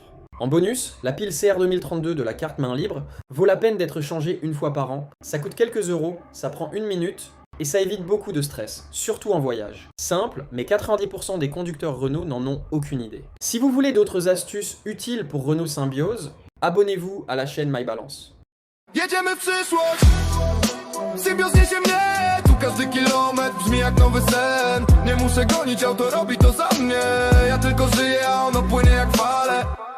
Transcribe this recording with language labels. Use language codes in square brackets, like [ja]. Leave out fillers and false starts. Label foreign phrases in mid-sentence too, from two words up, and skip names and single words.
[fr] En bonus, la pile CR 2032 de la carte main libre vaut la peine d'être changée une fois par an. Ça coûte quelques euros, ça prend 1 minute, et ça évite beaucoup de stress, surtout en voyage. Simple, mais 90% des conducteurs Renault n'en ont aucune idée. Si vous voulez d'autres astuces utiles pour Renault Symbiose, abonnez-vous à la chaîne MyBalance. [pl] Jedziemy w przyszłość. Symbios niesie mnie. Tu każdy kilometr brzmi jak nowy sen. Nie muszę gonić, auto robi to za mnie. Ja tylko żyję, a ono płynie jak fale.